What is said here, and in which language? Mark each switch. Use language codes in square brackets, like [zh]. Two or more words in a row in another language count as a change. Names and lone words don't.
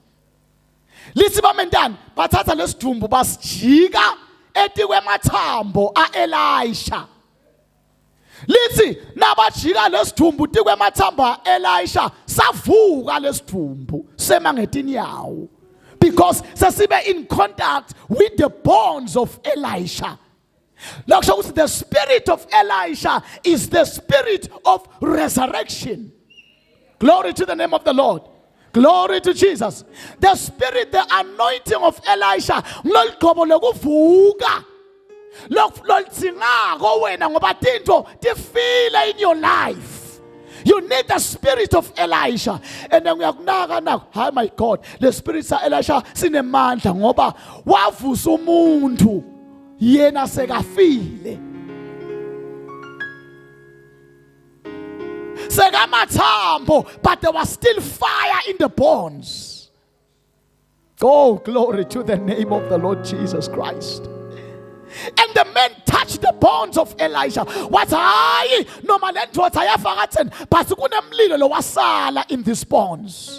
[ss] Lithi bamentana bathatha lesidumbu basijika etikwemathambo aElisha. Lithi nabajika lesidumbu tikwemathambo aElisha, savuka lesidumbu semangetini yawo, because sesibe [en] in contact with the bones of Elisha. The spirit of Elisha is the spirit of resurrection. Glory to the name of the Lord. Glory to Jesus. The spirit, the anointing of Elisha, in your life. You need the spirit of Elisha. And then we are now, oh my God, the spirit of Elisha [ss] sinemandla ngoba wavusa umuntu yena sekafile. Sekamathambo, [en] but there was still fire in the bones. Oh, glory to the name of the Lord Jesus Christ. And the men touched the bones of Elisha. What I no man what I have forgotten, but [ss] kunemlilo wasala [en] in these bones.